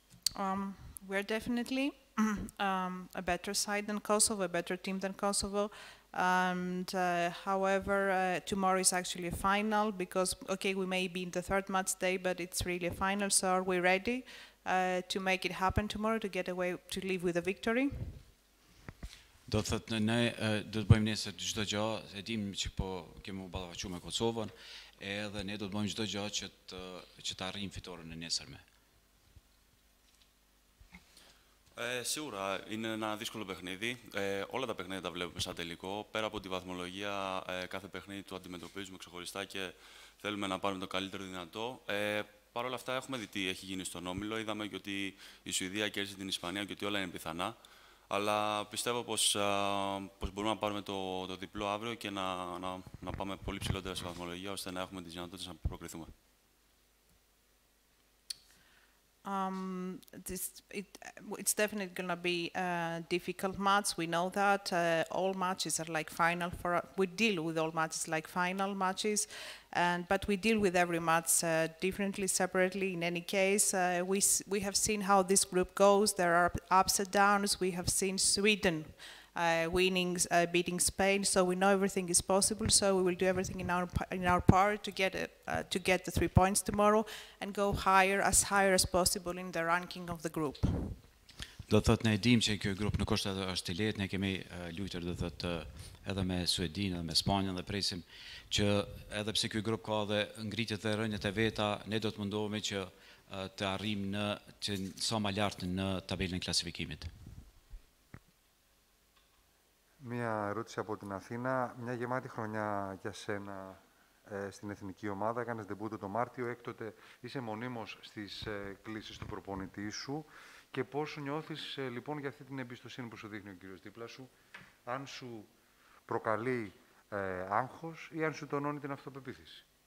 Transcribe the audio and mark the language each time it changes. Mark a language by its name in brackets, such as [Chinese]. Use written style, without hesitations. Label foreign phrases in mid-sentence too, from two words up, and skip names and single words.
[English] We're definitely a better side than Kosovo, a better team than Kosovo. And however, tomorrow is actually a final because, okay, we may be in the third match day, but it's really a final. So are we ready to make it happen tomorrow, to get away, to leave with a victory? [Albanian] Do të thotë ne do të bëjmë nesër çdo gjë, e dim që po kemi u ballafaquar me Kosovën, edhe ne do të bëjmë çdo gjë që të arrijmë fitoren në nesërme. [Greek] Σίγουρα είναι ένα δύσκολο παιχνίδι. Όλα τα παιχνίδια τα βλέπουμε σαν τελικό. Πέρα από τη βαθμολογία, κάθε παιχνίδι το αντιμετωπίζουμε ξεχωριστά και θέλουμε να πάρουμε το καλύτερο δυνατό. Παρ' όλα αυτά, έχουμε δει τι έχει γίνει στον όμιλο. Είδαμε και ότι η Σουηδία κέρδισε την Ισπανία και ότι όλα είναι πιθανά. Αλλά πιστεύω πως μπορούμε να πάρουμε το διπλό αύριο και να πάμε πολύ ψηλότερα σε βαθμολογία, ώστε να έχουμε τις δυνατότητες να προκριθούμε. [English] It's definitely going to be a difficult match. We know that all matches are like final for us. We deal with all matches like final matches, but we deal with every match differently, separately. In any case, we have seen how this group goes. There are ups and downs. We have seen Sweden winning, beating Spain, so we know everything is possible. So we will do everything in our power to get the 3 points tomorrow and go as higher as possible in the ranking of the group. [Albanian] Do të thotë ne dim që ky grup nuk është i lehtë, ne kemi luajtur do të thotë edhe me Suedinë edhe me Spanjën dhe presim që edhe pse ky grup ka edhe ngritjet dhe rënjet e veta, ne do të mundohemi që të arrijmë sa më lart në tabelën e klasifikimit. [Greek] Μία ερώτηση από την Αθήνα. Μια γεμάτη χρονιά για σένα στην Εθνική Ομάδα. Έκανες ντεμπούτο το Μάρτιο. Έκτοτε είσαι μονίμως στις κλήσεις του προπονητή σου. Και πώς νιώθεις λοιπόν για αυτή την εμπιστοσύνη που σου δείχνει ο κύριος δίπλα σου, αν σου προκαλεί άγχος ή αν σου τονώνει την αυτοπεποίθηση?